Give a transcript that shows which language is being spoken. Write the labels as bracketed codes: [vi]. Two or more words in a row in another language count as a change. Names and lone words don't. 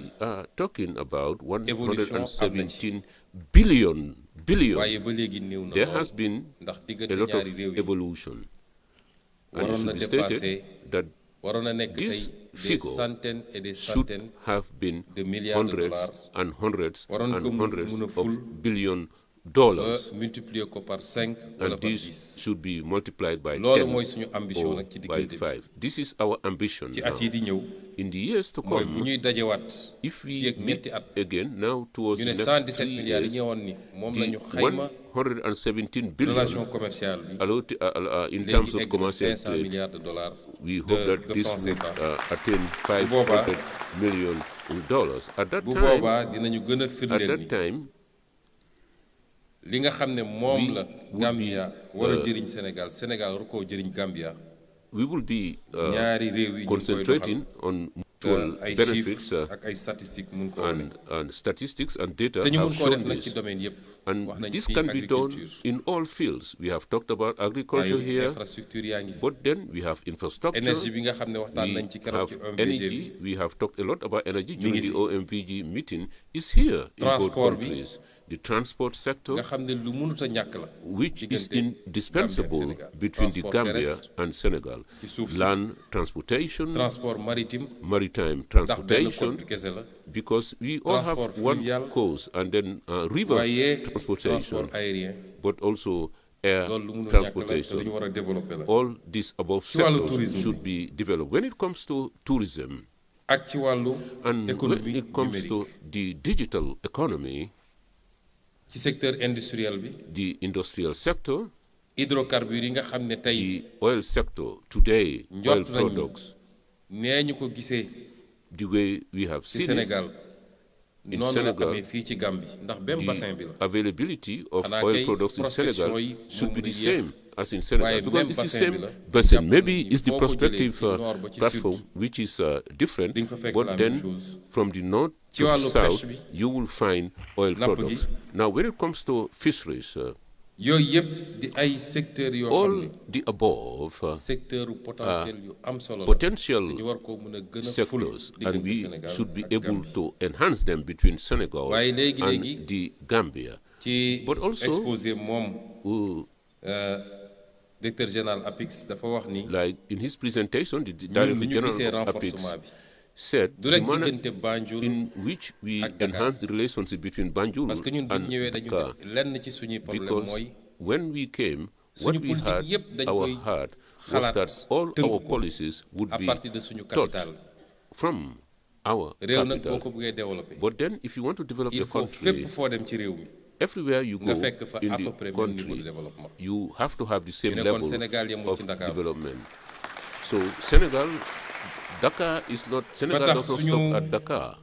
[en] We are talking about [wo] Évolution am na ci. [en] 117 billion. [wo] waaye ba léegi néew na [en] There [wo] lool [en] has been [wo] ndax [en] a [wo] diggante [en] lot of [wo] ñaari réew yi [en] evolution. And it [wo] waroon na [en] should be stated [wo] dépasser [en] that [wo] waroon na nekk tey [en] this [fr] des [en] figure [fr] centaines et des [en] should [fr] centaines [en] have been [fr] de milliards de [en] hundreds [fr] dollars. [en] and hundreds [wo] Waroon [en] and [wo] ko [en] hundreds [wo] mun a [en] of [wo] ful [en] billion [wo] ba [en] dollars, [wo] multiplier ko par 5 wala [en] and [wo] par [en] this [wo] 10 [en] should be multiplied by [wo] loolu [en] 10 [wo] mooy suñu ambition [en] or [wo] nag ci [en] by [wo] diggante bi [en] 5. This is our ambition [wo] ci [en] now. [wo] at yi di ñëw [en] In the years to [wo] mooy bu [en] come, [wo] ñuy dajewaat [en] if [wo] fii [en] we [wo] ak [en] meet [wo] ñetti at [en] again now towards [wo] ñu [en] the [wo] ne [en] next [wo] 117 [en] 3 [wo] milliards yi [en] years, [wo] ñëwoon ni moom la [en] the [wo] ñu xayma [en] 117 [wo] relation [en] billion [wo] commerciale bi [en] in terms [wo] léegi [en] of [wo] egg na [en] commercial [wo] 500 [en] trade, [fr] milliards de dollars [en] we hope that [fr] de [en] this [fr] francs [en] would [fr] CFA. [en] attain [wo] boobaa- [en] 500 million dollars. At that [wo] bu [en] time, [wo] boobaa dinañu gën a [en] at [wo] firndeel [en] that [wo] ni [en] time, [wo] li nga xam ne moom [en] we [wo] la [en] would [wo] Gambia [en] be, [wo] war a jëriñ Sénégal Sénégal war koo jëriñ Gambia [en] we will be [wo] ñaari réew yi ñu ngi koy [en] concentrating [wo] doxal [en] on mutual [wo] ay [en] benefits [wo] chiffres ak ay statistiques mun ko wane [en] and statistics and data [wo] te ñu mun [en] have [wo] koo def [en] shown [wo] nag ci [en] this. [wo] domaine yëpp [en] And [wo] wax nañ [en] this [wo] fi [en] can be done [wo] agriculture [en] in all fields. We have talked about agriculture [wo] ay [en] here, [wo] infrastructure yaa ngi fi [en] but then we have infrastructure. [wo] énergie bi nga xam ne waxtaan [en] We [wo] nañ ci keroog [en] have [wo] ci OMVG bi [en] energy. We have talked a lot about energy [wo] ngi [en] during the [wo] fi. [en] OMVG meeting. Is here in both [wo] Transport bi. [en] countries. The transport sector, [wo] nga xam ne lu mënut a ñàkk la [en] which is [wo] diggante [en] indispensable [wo] Gambie ak Sénégal. [en] between the [wo] Transport [en] Gambia [wo] terrestre [en] and Senegal. [wo] ci suuf si. [en] Land transportation, [fr] transport maritime [en] maritime [wo] ndax benn [en] transportation, [wo] côte bi kese la [en] because we all [wo] Transport [en] have one [wo] fluvial. [en] coast, and then river [wo] waaye [en] transportation, [fr] transport aérien [en] but also air [wo] loolu lu mënul ñàkk la te [en] transportation. [wo] lu ñu war a développer la [en] All these above [wo] Ci wàllu [en] sectors [wo] tourisme [en] should be developed. When it comes to tourism [wo] ak ci wàllu [en] and when [wo] économie [en] it comes to [wo] numérique [en] the digital economy, [wo] ci [fr] secteur industriel [wo] bi [en] the industrial sector, [wo] hydrocarbures yi nga xam ne tey [en] the oil sector today, oil [wo] njort nañu [en] products, [wo] nee ñu ko gisee [en] the way we have [wo] ci [en] seen it, [wo] Sénégal [en] in [wo] noonu la [en] Sénégal, [wo] amee fii ci Gambie ndax même bassin bi [en] the [wo] la [en] availability of [wo] Xanaa [en] oil [wo] kay [en] products in [wo] prospection [en] Senegal [wo] yi [en] should be [wo] moom [en] the [wo] la yéex. [en] same as in Senegal, [wo] Waaye [en] because [wo] même [en] it's the [wo] bassin [en] same [wo] bi la, [en] basin. [wo] jàpp [en] Maybe [wo] nañu [en] it's the [wo] foo ko jëlee [en] prospective [wo] ci nord ba ci [en] platform [wo] sud, [en] which is different, [wo] di nga fa fekk la [en] but [wo] même [en] then [wo] chose. [en] from the north [wo] Ci [en] to the [wo] wàllu [en] south, [wo] pêche bi, [en] you will find oil [wo] napp gi. [en] products. Now, when it comes to fisheries, [wo] yooyu yëpp di ay secteurs yoo xam [en] all [wo] ne [en] the above [fr] secteur potentiel [wo] yu am solo la [en] potential [wo] ñu war koo mën a gën a ful [en] sectors, and [wo] diggante [en] we [wo] Sénégal [en] should be [wo] ak [en] able [wo] Gambie. [en] to enhance them between Senegal [wo] Waaye léegi-léegi [en] and the Gambia. [wo] ci [en] But also- [wo] exposé moom [en] Who, [fr] directeur général [wo] APIX dafa wax ni [en] like in his presentation, the [wo] ñun [en] Director [wo] li ñu [en] General [wo] gisee [en] of APIX [wo] renforcement bi [en] said [wo] du [en] the [wo] rek [en] manner [wo] diggante Banjul [en] in which we [wo] ak Dakar. [en] enhance the relationship between Banjul [fr] parce que [wo] ñun bu ñu [en] and [wo] ñëwee dañu [en] Dakar, [wo] ne lenn ci suñuy problème [en] because [wo] mooy [en] when we came, what [wo] suñu [en] we [wo] politique [en] had, [wo] yépp dañ [en] our [wo] koy [en] heart was [wo] xalaat [en] that all [wo] tënk [en] our [wo] ko [en] policies would [wo] à [en] be [fr] partir de [wo] suñu [en] taught [wo] capital [en] from our [wo] réew nag boo [en] capital. [wo] ko bëggee développer [en] But then, if you want to develop [wo] il [en] the [wo] faut [en] country, [wo] fépp foo dem ci réew mi [en] everywhere you [wo] nga [en] go [wo] fekk fa [en] in [fr] à peu [en] the [fr] près même niveau de [en] country, [fr] développement [en] you have to have the same [wo] ñu ne kon [en] level [wo] Sénégal yemul [en] of [wo] ci Dakar [en] development. So Senegal, Dakar is not, Senegal [wo] tax [en] does not [wo] suñu [en] stop at Dakar.